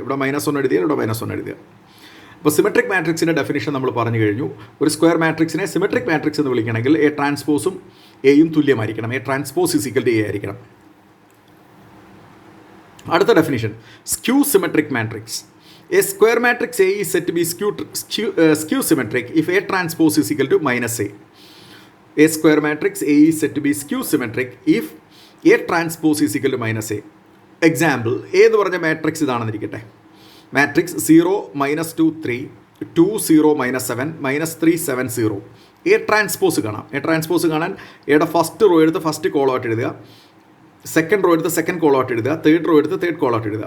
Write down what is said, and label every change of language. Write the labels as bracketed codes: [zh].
[ml] ഇവിടെ -1 എഴുതിയാൽ ഇവിടെ -1 എഴുതുക. അപ്പോൾ സിമെട്രിക് മാട്രിക്സിൻ്റെ ഡെഫിനിഷൻ നമ്മൾ പറഞ്ഞു കഴിഞ്ഞു. ഒരു സ്ക്വയർ മാട്രിക്സിനെ സിമെട്രിക് മാട്രിക്സ് എന്ന് വിളിക്കണമെങ്കിൽ എ ട്രാൻസ്പോസും എയും തുല്യമായിരിക്കണം. [en] A transpose is equal to A [ml] ആയിരിക്കണം. അടുത്ത definition, skew symmetric matrix. [en] A square matrix A is said to be skew symmetric if A transpose is equal to -A. A square matrix A is said to be skew symmetric if A transpose is equal to -A. [ml] Example, A എന്ന് പറഞ്ഞ matrix ഇതാണെന്നിരിക്കട്ടെ. Matrix 0 -2 3 2 0 -7 -3 7 0. A transpose കാണാം. A transpose കാണാൻ എയുടെ first row എടുത്ത് first കോളമായിട്ട് എഴുതുക, second row എടുത്ത് second കോളമായിട്ട് എഴുതുക, third row എടുത്ത് തേർഡ് കോളമായിട്ട് എഴുതുക.